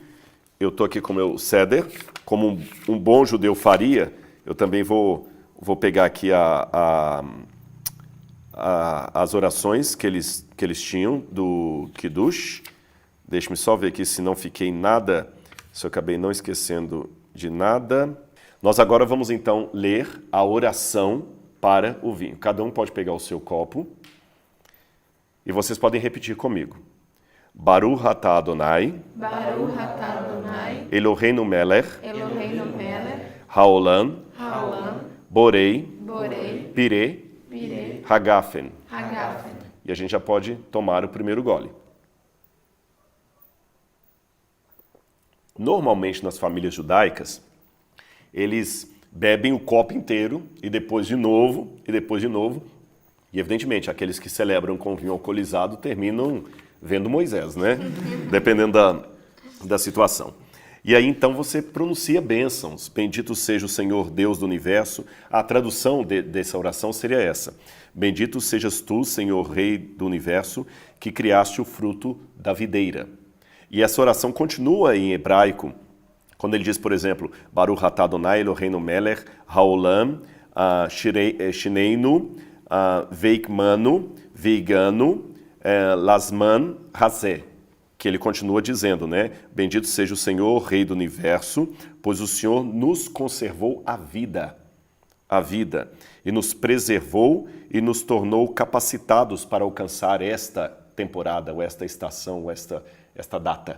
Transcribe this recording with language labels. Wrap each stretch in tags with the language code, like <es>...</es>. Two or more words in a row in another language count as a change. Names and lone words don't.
<pt>Eu estou aqui com o meu Seder, como um bom judeu faria, eu também vou pegar aqui as orações que eles tinham do Kiddush. Deixa-me só ver aqui se não fiquei nada, se eu acabei não esquecendo de nada. Nós agora vamos então ler a oração para o vinho. Cada um pode pegar o seu copo e vocês podem repetir comigo.</pt> <he>ברוך אתה אדוני, ברוך אתה אדוני, אלוהינו מלך, אלוהינו מלך, haolam, haolam, borei, borei, pireh, pireh, hagafen. hagafen.</he> <pt>E a gente já pode tomar o primeiro gole. Normalmente nas famílias judaicas, eles bebem o copo inteiro e depois de novo, e depois de novo. E evidentemente, aqueles que celebram com vinho alcoolizado terminam vendo Moisés, né? Dependendo da situação. E aí então você pronuncia bênçãos. Bendito seja o Senhor Deus do universo. A tradução dessa oração seria essa. Bendito sejas tu, Senhor Rei do universo, que criaste o fruto da videira. E essa oração continua em hebraico, quando ele diz, por exemplo,</pt> <he>ברוך אתה אדוני אלוהינו מלך העולם שהחיינו וקיימנו והגיענו לזמן הזה,</he> <pt>que ele continua dizendo, né? Bendito seja o Senhor, Rei do universo, pois o Senhor nos conservou a vida, e nos preservou e nos tornou capacitados para alcançar esta temporada, ou esta estação, ou esta data.</pt>